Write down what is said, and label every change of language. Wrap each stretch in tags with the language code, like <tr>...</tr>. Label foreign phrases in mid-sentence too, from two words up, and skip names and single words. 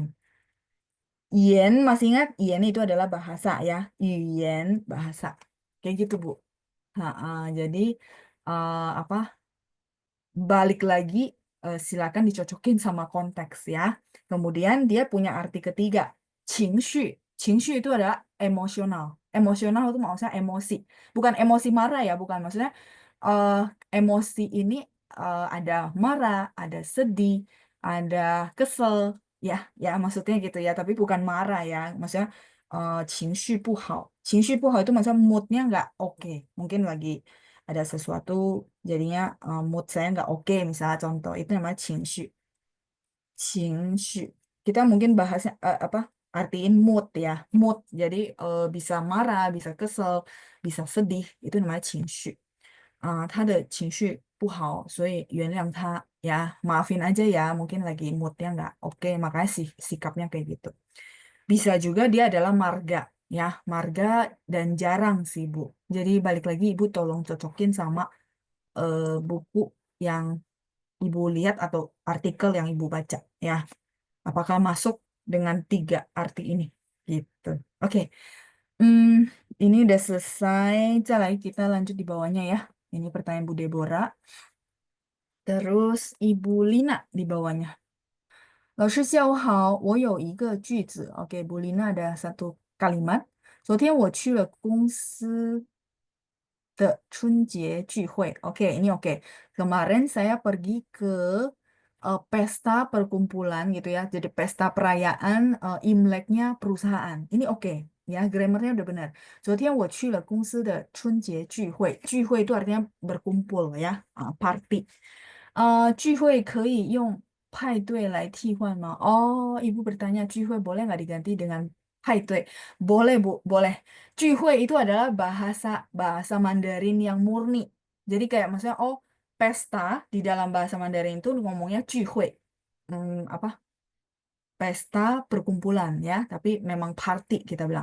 <id>Yen, masih ingat? Yen itu adalah bahasa ya. Yen, bahasa. Kayak gitu, Bu. Ha-ha, jadi apa? Balik lagi, silakan dicocokin sama konteks ya. Kemudian dia punya arti ketiga,</id> <zh>情绪.</zh> <id>情绪 itu adalah emosional. Emosional itu maksudnya emosi. Bukan emosi marah ya, bukan. Maksudnya eh, emosi ini ada marah, ada sedih, ada kesel. Ya, ya maksudnya gitu ya. Tapi bukan marah ya. Maksudnya</id> <zh>情绪不好. 情绪不好</zh> <id>itu maksudnya moodnya nggak oke. Mungkin lagi ada sesuatu jadinya mood saya nggak oke misalnya contoh itu namanya 情绪 kita mungkin bahasnya apa artiin mood ya mood jadi bisa marah bisa kesel bisa sedih itu namanya</id> <zh>情绪他的情绪不好所以原谅他</zh> <id>ya maafin aja ya mungkin lagi moodnya nggak oke makanya sikapnya kayak gitu bisa juga dia adalah marga ya marga dan jarang sih Bu jadi balik lagi Ibu tolong cocokin sama buku yang Ibu lihat atau artikel yang Ibu baca ya. Apakah masuk dengan tiga arti ini? Gitu. Oke. Hmm, ini udah selesai. Calai kita lanjut di bawahnya ya. Ini pertanyaan Bu Deborah. Terus Ibu Lina di bawahnya.</id> <zh>老师下午好，我有一个句子。</zh> <id>OK，Bu Lina ada satu kalimat.</id> <zh>昨天我去了公司的春节聚会.</zh> <id>Oke, ini oke. Kemarin saya pergi ke pesta perkumpulan gitu ya. Jadi pesta perayaan Imleknya perusahaan. Ini oke. Ya, grammarnya udah benar.</id> <zh>昨天我去了公司的春节聚会.</zh> <id>聚会 itu artinya berkumpul ya, party.</id> <zh>聚会可以用派对来替换吗?</zh> <id>Oh, Ibu bertanya 聚会 boleh nggak diganti dengan 派对? Boleh, Bu, boleh. 聚会 itu adalah bahasa bahasa Mandarin yang murni. Jadi kayak maksudnya oh pesta di dalam bahasa Mandarin itu ngomongnya 聚会. Apa? Pesta perkumpulan ya, tapi memang party kita bilang.</id>